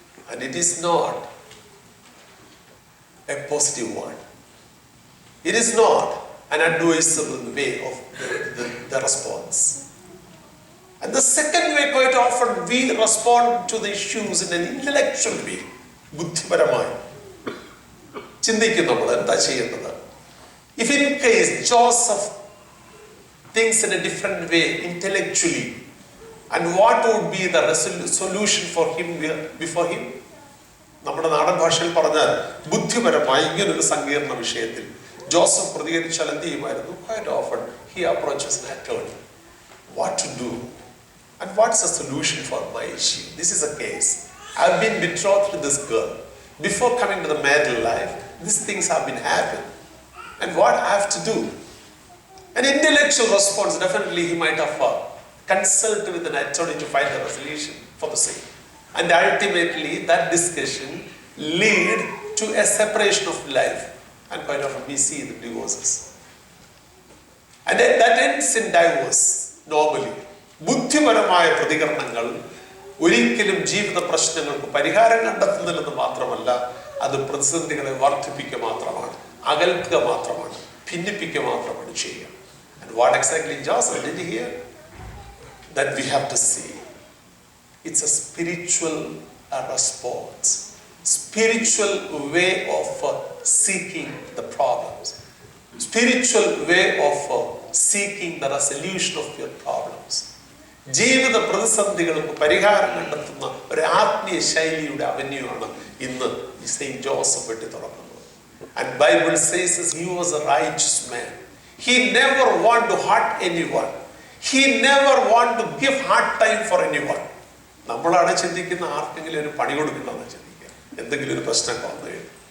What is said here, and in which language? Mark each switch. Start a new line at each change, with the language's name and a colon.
English: And it is not a positive one. It is not an advisable way of the response. And the second way, quite often, we respond to the issues in an intellectual way.
Malayalam: ബുദ്ധിപരമായി ചിന്തിക്കും നമ്മൾ എന്താ ചെയ്യേണ്ടത്.
English: If in case Joseph thinks in a different way intellectually, and what would be the solution for him before him?
Malayalam: നമ്മുടെ നാടൻ ഭാഷയിൽ പറഞ്ഞാൽ ബുദ്ധിപരമായി ഇങ്ങനൊരു സങ്കീർണ വിഷയത്തിൽ ജോസഫ് പ്രതികരിച്ചാൽ എന്ത് ചെയ്യുമായിരുന്നു?
English: Quite often he approaches an attorney. What to do? And what's the solution for my issue? This is a case. I've been betrothed to this girl. Before coming to the marital life, these things have been happening. And what I have to do? An intellectual response, definitely he might have consulted with an attorney to find a resolution for the same. And ultimately that discussion lead to a separation of life. And quite often we see the divorces. And that ends in divorce normally.
Malayalam: ബുദ്ധിപരമായ പ്രതികരണങ്ങൾ ഒരിക്കലും ജീവിത പ്രശ്നങ്ങൾക്ക് പരിഹാരം കണ്ടെത്തുന്നില്ലെന്ന് മാത്രമല്ല, അത് പ്രതിസന്ധികളെ വർദ്ധിപ്പിക്കുക മാത്രമാണ്, അകൽക്കുക മാത്രമാണ്, ഭിന്നിപ്പിക്കുക മാത്രമാണ് ചെയ്യുക.
English: And what exactly Joseph did here? That we have to see. It's a spiritual response, spiritual way of seeking the problems, spiritual way of seeking the resolution of your problems.
Malayalam: ജീവിത പ്രതിസന്ധികൾക്ക് പരിഹാരം കണ്ടെത്തുന്ന ഒരു ആത്മീയ ശൈലിയുടെ അവന്യൂ ആണ് ഇന്ന് Saint Joseph വെട്ടി തുറക്കുന്നത്.
English: And Bible says he was a righteous man. He never want to hurt anyone. He never want to give hard time for anyone.
Malayalam: നമ്മളാണ് ചിന്തിക്കുന്ന ആർക്കെങ്കിലും ഒരു പണി കൊടുക്കണമെന്ന് ചിന്തിക്കുക, എന്തെങ്കിലും ഒരു പ്രശ്നം വന്നു കഴിഞ്ഞു.